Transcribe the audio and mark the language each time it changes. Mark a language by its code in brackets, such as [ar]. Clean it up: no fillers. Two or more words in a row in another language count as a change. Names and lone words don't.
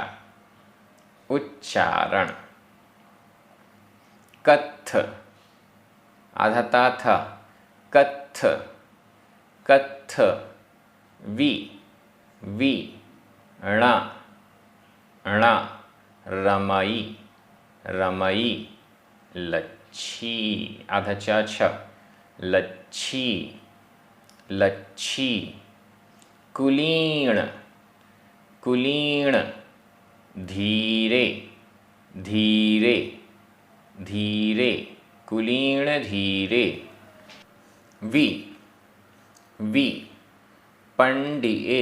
[hi] उच्चारण। कत्थ, आधा ता था, कत्थ, कत्थ, वी, वी, ण, ण, रमई, रमई, लच्छी, आधा च, छ, लच्छी, लच्छी, कुलीण, कुलीण, धीरे, धीरे, धीरे, कुलीण धीरे, वि, वि, पंडिए,